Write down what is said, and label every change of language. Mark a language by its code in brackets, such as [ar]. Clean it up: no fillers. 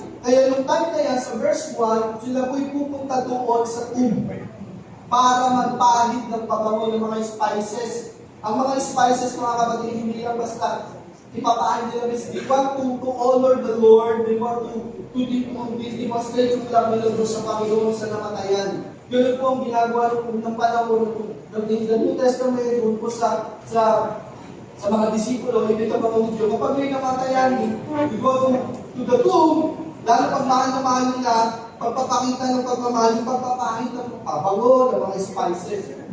[tl] Kaya yung time na yan, sa verse 1, sila po'y pupunta doon sa tomb para magpahid ng pabango ng mga spices. Ang mga spices, mga kapatid, hindi lang basta ipapahid nila. [en] They want to honor the Lord. They want to demonstrate [tl] yung love nila doon sa Panginoon sa namatayan. Yun po ang ginagawa ng panahon ng New Testament doon po sa mga disipulo, hindi ito mga Hudyo. Kapag may namatayan, [en] we go to the tomb, [tl] lalo pag mahal na mahal nila, pagpapakita ng pagmamahal, yung pagpapahid ng pabango, ng mga spices.